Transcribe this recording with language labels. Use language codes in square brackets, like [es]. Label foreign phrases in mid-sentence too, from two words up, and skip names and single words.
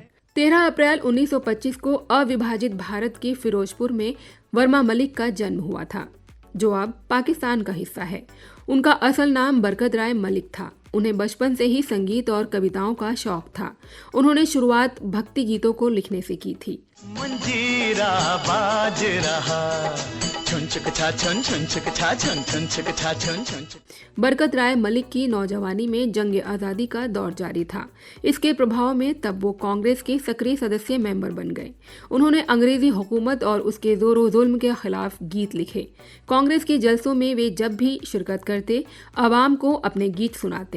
[hi] 13 अप्रैल 1925 को अविभाजित भारत के फिरोजपुर में वर्मा मलिक का जन्म हुआ था, जो अब पाकिस्तान का हिस्सा है। उनका असल नाम बरकत राय मलिक था। उन्हें बचपन से ही संगीत और कविताओं का शौक था। उन्होंने शुरुआत भक्ति गीतों को लिखने से की थी। मंजीरा बाज रहा, छुन छुक छा छुन, छुन छुक छा छुन, छुन छुक छा छुन, छुन छुक। बरकत राय मलिक की नौजवानी में जंग आज़ादी का दौर जारी था। इसके प्रभाव में तब वो कांग्रेस के सक्रिय सदस्य मेंबर बन गए। उन्होंने अंग्रेजी हुकूमत और उसके जोर जुल्म के खिलाफ गीत लिखे। कांग्रेस के जलसों में वे जब भी शिरकत करते, आवाम को अपने गीत सुनाते।